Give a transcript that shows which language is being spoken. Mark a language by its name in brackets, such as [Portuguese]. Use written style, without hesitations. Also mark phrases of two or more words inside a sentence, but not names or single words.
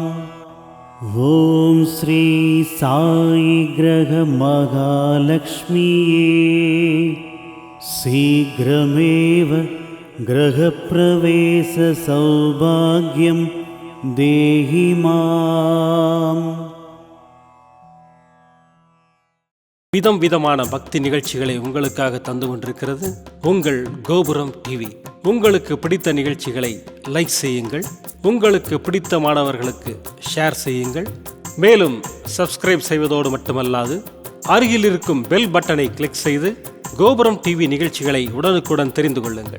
[Sanskrit] ॐ श्री साई ग्रह महालक्ष्मीये शीघ्रमेव गृहप्रवेश सौभाग्यं देहि माम्। [Tamil] விதம் விதமான பக்தி நிகழ்ச்சிகளை உங்களுக்காக தந்து கொண்டிருக்கிறது உங்கள் கோபுரம் டிவி. உங்களுக்கு பிடித்த நிகழ்ச்சிகளை லைக் செய்யுங்கள், உங்களுக்கு பிடித்த மாணவர்களுக்கு ஷேர் செய்யுங்கள். மேலும் சப்ஸ்கிரைப் செய்வதோடு மட்டுமல்லாது அருகில் இருக்கும் [English] bell button click [Tamil] செய்து கோபுரம் டிவி நிகழ்ச்சிகளை உடனுக்குடன் தெரிந்து கொள்ளுங்கள்.